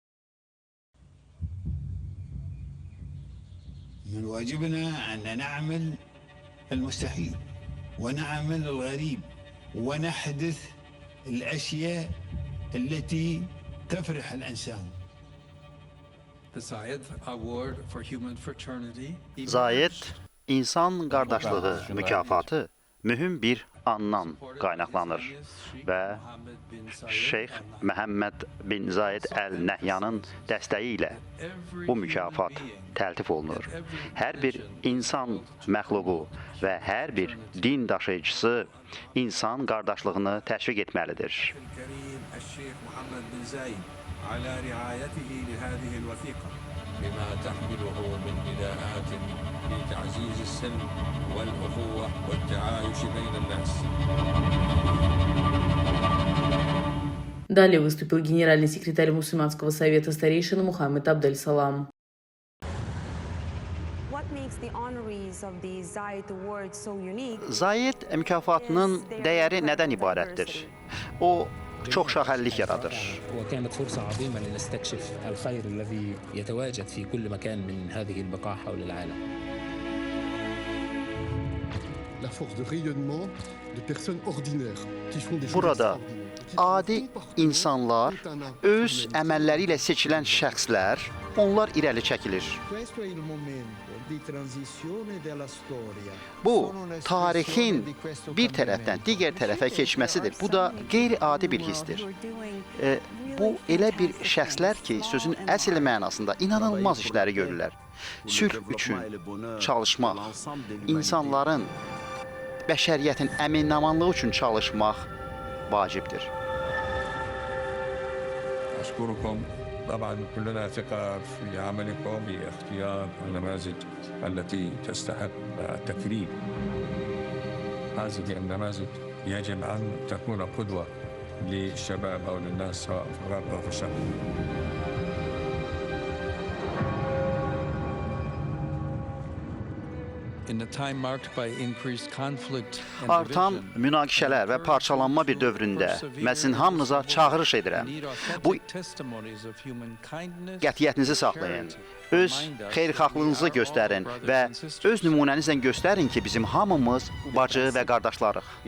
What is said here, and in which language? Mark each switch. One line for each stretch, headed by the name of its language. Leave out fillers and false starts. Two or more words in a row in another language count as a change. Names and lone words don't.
Arabic: من واجبنا أن نعمل المستحيل ونعمل الغريب ونحدث الأشياء التي تفرح الإنسان.
Azerbaijani: Zayed İnsan Qardaşlığı mükafatı mühüm bir andan qaynaqlanır və Şeyx Məhəmməd bin Zayed Əl-Nəhyanın dəstəyi ilə bu mükafat təltif olunur. Hər bir insan məxluqu və hər bir din daşıyıcısı insan qardaşlığını təşviq etməlidir.
Arabic: بما تحمله من نداءات لتعزيز السلم والأخوة والتعايش بين الناس.
Russian: Далее выступил генеральный секретарь Мусульманского совета старейшин Мухаммед Абдель-Салам.
Azerbaijani: Zayed mükafatının dəyəri nədən ibarətdir? O, çox şaxəllik yaradır.
Arabic: وكانت فرصة عظيمة لنستكشف الخير الذي يتواجد في كل مكان من هذه البقاع حول العالم.
French: La force de rayonnement de personnes ordinaires qui font des choses
Azerbaijani: Burada
French: extraordinaires.
Azerbaijani: adi insanlar, öz əməlləri ilə seçilən şəxslər, onlar irəli çəkilir. Bu, tarixin bir tərəfdən digər tərəfə keçməsidir. Bu da qeyri-adi bir hissdir. Bu, elə bir şəxslər ki, sözün əsl mənasında inanılmaz işləri görürlər. Sülh üçün çalışmaq, insanların, bəşəriyyətin əmin-amanlığı üçün çalışmaq vacibdir.
Arabic: أشكركم. طبعا كلنا ثقة في عملكم باختيار النماذج التي تستحق التكريم. هذه النماذج يجب أن تكون قدوة للشباب أو للناس سواء في الغرب أو في الشرق.
Azerbaijani: Artan münaqişələr və parçalanma bir dövründə mən sizin hamınıza çağırış edirəm. Bu qətiyyətinizi saxlayın, öz xeyirxahlığınızı göstərin və öz nümunənizlə göstərin ki, bizim hamımız bacı və qardaşlarıq.